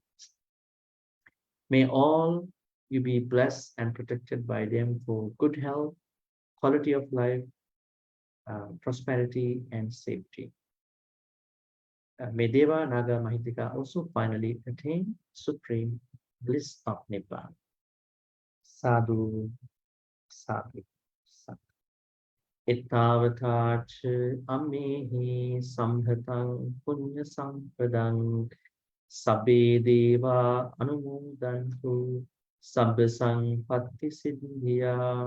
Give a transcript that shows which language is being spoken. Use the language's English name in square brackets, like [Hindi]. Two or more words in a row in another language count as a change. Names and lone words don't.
[English] May all you be blessed and protected by them for good health, quality of life, prosperity, and safety. May [Pali] Deva Naga Mahitika [English] also finally attain supreme bliss of Nibbana. [Pali] Sadhu, sadhu, sadhu. Ittavatac ammehi sambhatang punya sampadang sabbe deva anumodantu sabba sampatti siddhya.